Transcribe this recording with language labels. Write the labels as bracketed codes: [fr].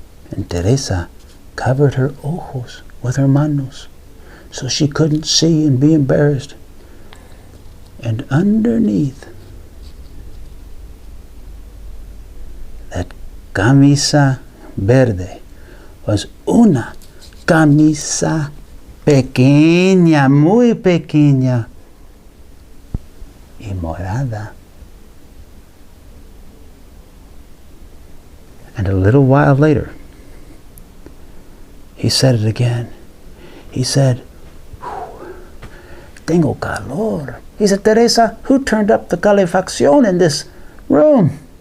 [en] And Teresa covered her ojos with her manos so she couldn't see and be embarrassed. And underneath that camisa verde was [es] una camisa pequeña, muy pequeña y morada. [en] And a little while later, he said it again. He said, [es] Tengo calor. [en] He said, Teresa, who turned up the calefacción in this room?